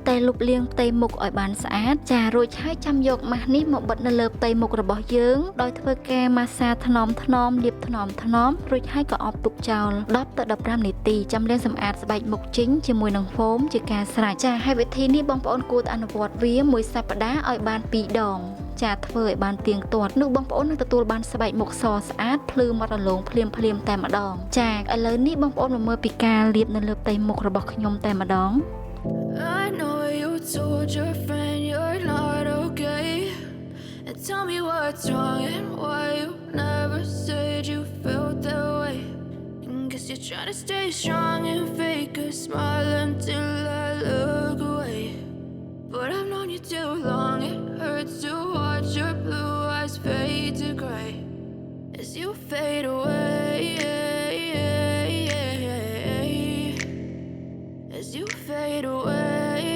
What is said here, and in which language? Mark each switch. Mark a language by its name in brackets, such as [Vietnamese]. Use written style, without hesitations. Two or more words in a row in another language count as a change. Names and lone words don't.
[Khmer] តែលុបលាងផ្ទៃមុខឲ្យបានស្អាតចារួចហើយចាំយកម៉ាស់នេះមកបិទនៅលើផ្ទៃមុខរបស់យើងដោយធ្វើការម៉ាស្សាថ្នមលាបថ្នមរួចហើយក៏អបទុកចោល10ទៅ15នាទីចាំលាងសម្អាតស្បែកមុខចេញជាមួយនឹងហ្វូមជាការស្រេចចាហើយវិធីនេះបងប្អូនគួរតែអនុវត្តវាមួយសប្តាហ៍ឲ្យបាន2ដងចាធ្វើឲ្យបានទៀងទាត់នោះបងប្អូននឹងទទួលបានស្បែកមុខសស្អាតភ្លឺមាត់រលោងភ្លាមតែម្ដងចាឥឡូវនេះបងប្អូនមកមើលពីការលាបនៅលើផ្ទៃមុខរបស់ខ្ញុំតែម្ដង [English] I know you told your friend you're not okay and tell me what's wrong and why you never said you felt that way and guess you're trying to stay strong and fake a smile until I look away but I've known you too long it hurts to watch your blue eyes fade to gray as you fade away as you fade away